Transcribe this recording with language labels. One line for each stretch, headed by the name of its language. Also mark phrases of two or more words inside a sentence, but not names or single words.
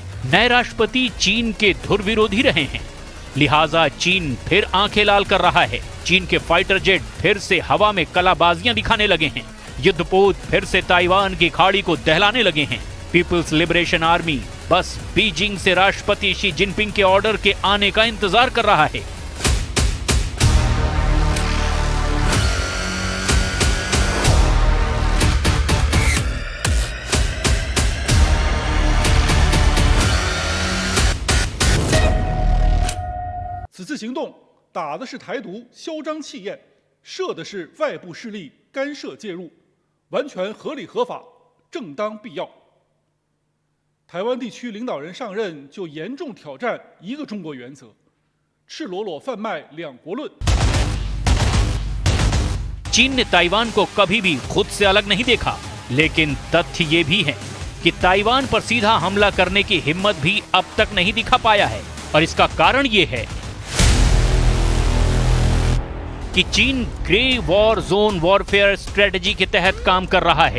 Hindi: नए राष्ट्रपति चीन के धुर विरोधी रहे हैं, लिहाजा चीन फिर आंखें लाल कर रहा है। चीन के फाइटर जेट फिर से हवा में कलाबाजियां दिखाने लगे हैं। युद्धपोत फिर से ताइवान की खाड़ी को दहलाने लगे हैं। पीपल्स लिबरेशन आर्मी बस बीजिंग से राष्ट्रपति शी जिनपिंग के ऑर्डर के आने का इंतजार कर रहा है।
Chinese: 此次行动打的是台独嚣张气焰，射的是外部势力干涉介入，完全合理合法、正当必要。台湾地区领导人上任就严重挑战一个中国原则，赤裸裸贩卖两国论。
Hindi: चीन ने ताइवान को कभी भी खुद से अलग नहीं देखा, लेकिन तथ्य ये भी है कि ताइवान पर सीधा हमला करने की हिम्मत भी अब तक नहीं दिखा पाया है। और इसका कारण ये है कि चीन
English: grey war zone warfare strategy
Hindi: के तहत काम कर रहा है।